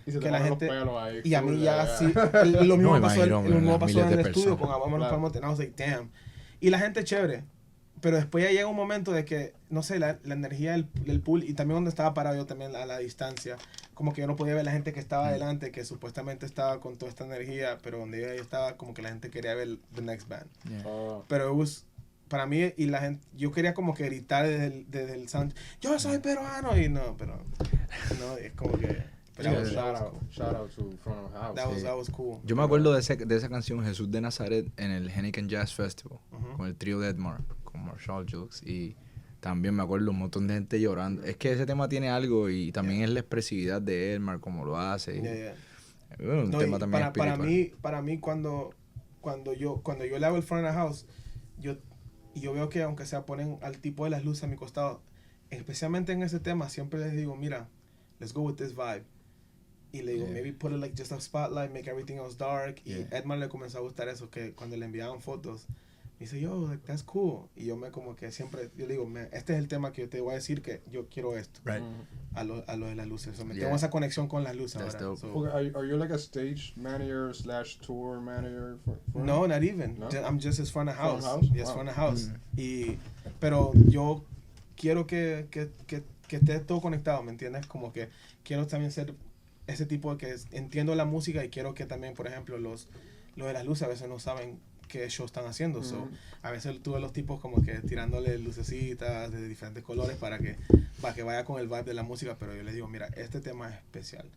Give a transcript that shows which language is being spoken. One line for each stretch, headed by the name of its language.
Spanish: Que la gente y a mí ya sí lo mismo pasó en el estudio con vámonos para el monte,
English: and I was like damn,
Spanish: y la gente chévere, pero después ya llega un momento de que no sé, la energía del pool, y también donde estaba parado yo también a la distancia, como que yo no podía ver la gente que estaba adelante, que supuestamente estaba con toda esta energía, pero donde yo estaba como que la gente quería ver
English: the next band.
Spanish: Pero para mí, y la gente, yo quería como que gritar desde el sound, yo soy peruano, y no, pero no, es como que
English: shout out to front of house. That was cool.
Spanish: Yo me acuerdo de esa canción Jesús de Nazaret en el Heineken Jazz Festival con el trío de Edmar, con Marshall Jukes, y también me acuerdo un montón de gente llorando. Es que ese tema tiene algo, y también es la expresividad de Edmar, como lo hace. Bueno, un tema también espiritual. Para mí cuando yo le hago el front of house, yo veo que aunque sea ponen al tipo de las luces a mi costado, especialmente en ese tema, siempre les digo, mira,
English: let's go with this vibe.
Spanish: Y le digo,
English: maybe put it like just a spotlight, make everything else dark.
Spanish: Y Edmar le comenzó a gustar eso, que cuando le enviaban fotos, me dice, yo,
English: like, that's cool.
Spanish: Y yo como que siempre, yo le digo, este es el tema que yo te voy a decir que yo quiero esto.
English: Right.
Spanish: A lo de las luces. So, tengo esa conexión con las luces
English: That's
Spanish: ahora.
English: dope. Are you like a stage manager / tour manager? No, not even. No? I'm just his front of house. Front of house? Yes, Wow. front of house.
Spanish: Pero yo quiero que esté todo conectado, ¿me entiendes? Como que quiero también ser ese tipo de que entiendo la música, y quiero que también, por ejemplo, los de las luces a veces no saben qué show están haciendo. So, a veces tuve los tipos como que tirándole lucecitas de diferentes colores para que vaya con el vibe de la música, pero yo les digo, mira, este tema es especial.